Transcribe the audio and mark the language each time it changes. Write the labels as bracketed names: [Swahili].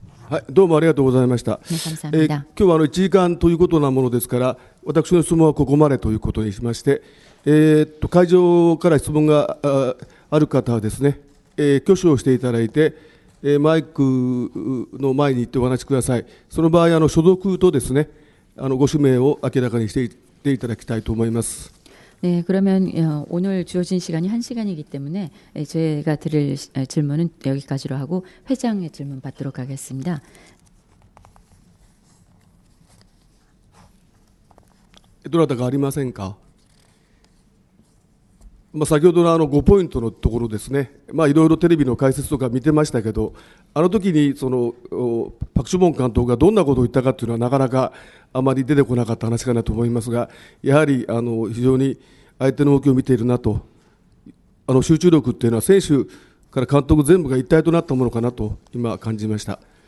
[Japanese] はい、どうもありがとうございました。今日は1時間ということなものですから、私の質問はここまでということにしまして、会場から質問がある方はですね、挙手をしていただいて、マイクの前に行ってお話しください。その場合、所属とですね、ご氏名を明らかにしていただきたいと思います。 [Korean] 네, 그러면 오늘 주어진 시간이 1시간이기 때문에 제가 드릴 질문은 여기까지로 하고 회장의 질문 받도록 하겠습니다. [Japanese] どなたかありませんか。先ほどの5ポイントのところですね、いろいろテレビの解説とか見てましたけど、時にパク・チュボン監督がどんなことを言ったかというのはなかなかあまり出てこなかった話かなと思いますが、やはり非常に相手の動きを見ているなと、集中力っていうのは選手から監督全部が一体となったものかなと今感じました。